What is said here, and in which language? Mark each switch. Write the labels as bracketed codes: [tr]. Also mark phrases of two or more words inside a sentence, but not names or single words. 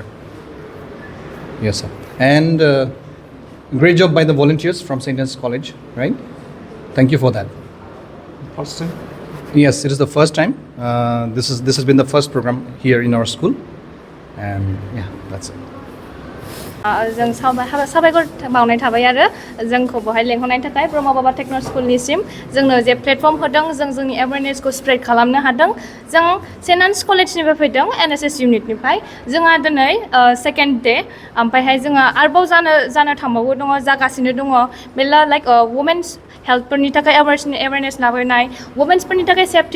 [en] Yes, sir. And great job by the volunteers from St. Anne's College, right? Thank you for that. First time? Yes, it is the first time. This has been the first program here in our school. And yeah, that's it. [brx] जों साबायखर बावनाय थाबाय आरो जोंखौ बहाय लेंहरनायनि थाखाय ब्रह्म बाबा टेक्न' स्कुलनिसिम जोंनो जे प्लेटफर्म होदों जों जोंनि [en] awarenessखौ spread [brx] खालामनो हादों जों सेन्ट एन्स कलेजनिफ्राय फैदों एनएसएस इउनिटनिफ्राय जोंहा दिनै [en] second day [brx] ओमफ्रायहाय जोंहा आरोबाव जानो थांबावो दङ जागासिनो दङ मेरला [en] like women's healthफोरनि [brx] थाखाय एवेयारनेस लाबोनाय वुमेन्सफोरनि थाखाय सेफटि